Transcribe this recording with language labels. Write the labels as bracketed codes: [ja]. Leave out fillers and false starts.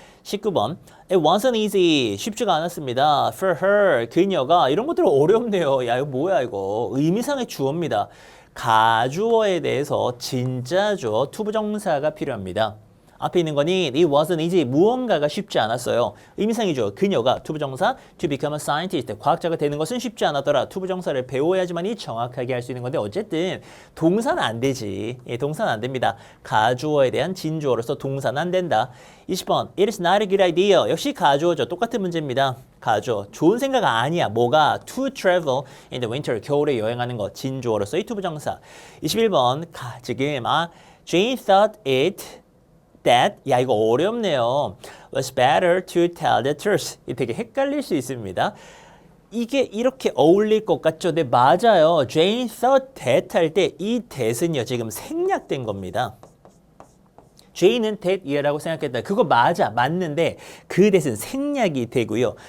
[en] 19번. It wasn't easy. [ko] 쉽지가 않았습니다. For her, 그녀가. 이런 것들 어렵네요. 야, 이거 뭐야 이거. 의미상의 주어입니다. 가주어에 대해서 진짜 주어 투부정사가 필요합니다. 앞에 있는 거니 [en] it wasn't easy. [ko] 무언가가 쉽지 않았어요. 의미상이죠. 그녀가 투부정사 [en] to become a scientist. [ko] 과학자가 되는 것은 쉽지 않았더라. 투부정사를 배워야지만이 정확하게 할 수 있는 건데 어쨌든 동사는 안 되지. 예, 동사는 안 됩니다. 가주어에 대한 진주어로서 동사는 안 된다. 20번. [en] It is not a good idea. [ko] 역시 가주어죠. 똑같은 문제입니다. 가주어. 좋은 생각 아니야. 뭐가? [en] To travel in the winter. [ko] 겨울에 여행하는 거. 진주어로서의 투부정사. 21번. 지금 [en] Jane thought it that, [ko] 야 이거 어렵네요. [en] was better to tell the truth. [ko] 되게 헷갈릴 수 있습니다. 이게 이렇게 어울릴 것 같죠? 네, 맞아요. [en] Jane thought that [ko] 할 때 이 that은요 지금 생략된 겁니다. Jane은 that 이하라고 생각했다. 그거 맞아. 맞는데 그 that은 생략이 되고요.